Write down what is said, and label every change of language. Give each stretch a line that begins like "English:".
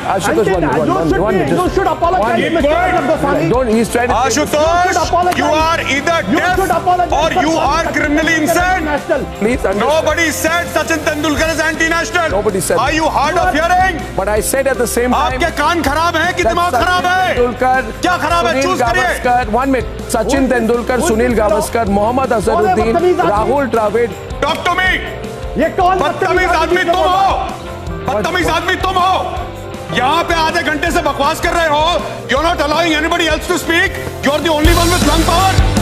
English: Ashutosh, one minute. You should apologize. Keep quiet. Don't, he's trying to... Ashutosh, you are either deaf or you are criminally insane. Please understand. Nobody said Sachin Tendulkar is anti-national. Nobody said Are you hard of hearing? But I said at the same time...
Hindi: आपके कान खराब हैं कि दिमाग खराब है? क्या खराब है? चूज करिए.
English: One minute. Sachin Tendulkar, Sunil Gavaskar, Mohammad Azharuddin, Rahul Dravid. Talk to me.
Hindi: ये कौन बदतमीज आदमी तुम हो. बदतमीज आदमी तुम हो. यहाँ पे आधे घंटे से बकवास कर रहे हो.
English: You're not allowing anybody else to speak. You're the only one with lung power.